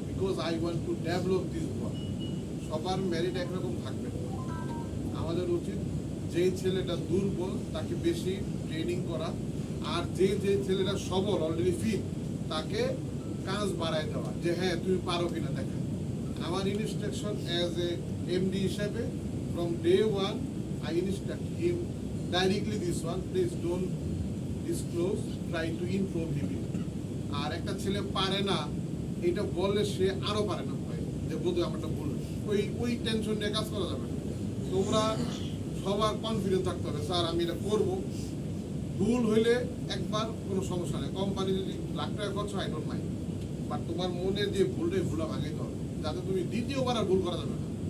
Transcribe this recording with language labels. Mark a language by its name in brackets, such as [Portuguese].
[English] Because I want to develop this work. [Bangla] সবার merit একরকম থাকবে না। আমাদের উচিত যে ছেলেটা দুর্বল তাকে বেশি ট্রেনিং করা, আর যে ছেলেটা সবল অলরেডি ফিট তাকে কাজ বাড়ায় দেওয়া, যে হ্যাঁ তুমি পারো কিনা দেখা। [English] আমার instruction as a MD হিসাবে from day one, I instruct him directly this one, please don't disclose, try to inform him. [Bangla] আর একটা ছেলে পারে না এটা বললে সে আরো পারে না, ভয় যে বোধহয় আমারটা ভুল, ওই টেনশন নিয়ে কাজ করা যাবে না। তোমরা সবার কনফিডেন্স থাকতে হবে, স্যার আমি এটা করবো। ভুল হইলে একবার কোনো সমস্যা নেই, কোম্পানি যদি লাখ টাকা খরচ হয়, [English] I don't mind, [Bangla] বাট তোমার মনের যে ভুলটাই ভুলা ভাঙাইতে হবে, যাতে তুমি দ্বিতীয়বার আর ভুল করা যাবে না।